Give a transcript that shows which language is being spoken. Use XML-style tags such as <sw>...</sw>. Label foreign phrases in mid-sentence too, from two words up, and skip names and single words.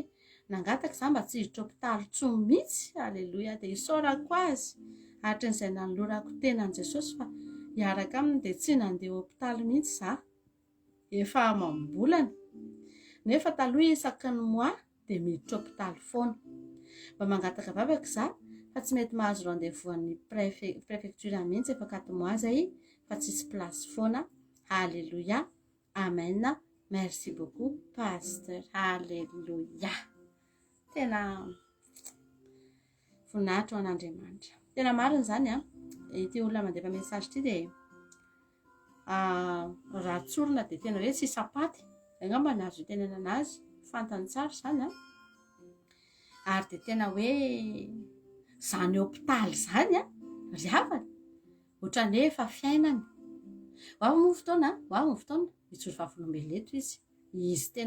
<mg>nangataka za mba tsy hiditra hopitaly tsony mihitsy alleloia dia isaorako azy hatrin'izay nanolorako tenan'i Jesosy fa hiaraka aminy dia tsy nandeha hopitaly mihitsy za efa amam-bolana nefa taloha isaky ny mois dia miditra hopitaly foana mba mangataka vavaka za fa tsy mety mahazo rendez-vous amin'ny préfecture mihitsy efa 4 mois zay fa tsisy place foana Alléluia. Amen.</mg> <fr>Merci beaucoup, pasteur. Alléluia.</fr> <mg>Tena voninahitra ho an'Andriamanitra. Tena marina izany ity olona mandefa message ity dia raha tsorina dia tena hoe tsy sapaty. Angamba nazo tenena anazy fantany tsara izany ary dia tena hoe zany hôpitaly izany riavana ohatran'ny hoe efa fiainany ho avy mo fotoana hijoro vavolombelona eto izy tena</mg>